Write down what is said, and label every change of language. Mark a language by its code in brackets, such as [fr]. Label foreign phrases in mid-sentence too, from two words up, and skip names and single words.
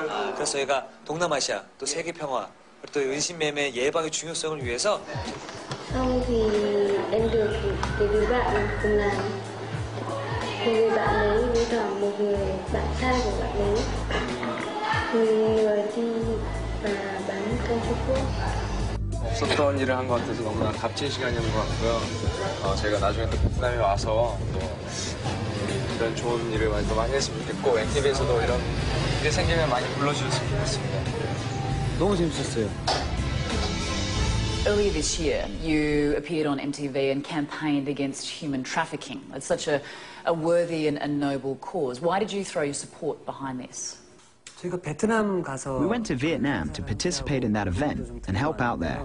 [ko] 그래서 저희가 동남아시아, 또 세계 평화, 그리고 또 인신매매 예방의 중요성을 위해서 [vi] Xong thì em được cái đứa bạn cùng làm. Một người bạn ấy với cả một người bạn trai của bạn ấy. Người đi và bán trong Trung Quốc. [ko] 없었던 일을 한 것 같아서 너무나 값진 시간이었던 것 같고요. 제가 나중에 또 베트남에 와서 또 이런 좋은 일을 더 많이 했으면 좋겠고 NTV에서도 이런 일이 생기면 많이 불러주셨으면 좋겠습니다. 너무 재밌었어요. [en] Earlier this year, you appeared on MTV and campaigned against human trafficking. It's such a worthy and noble cause. Why did you throw your support behind this? We went to Vietnam to participate in that event and help out there.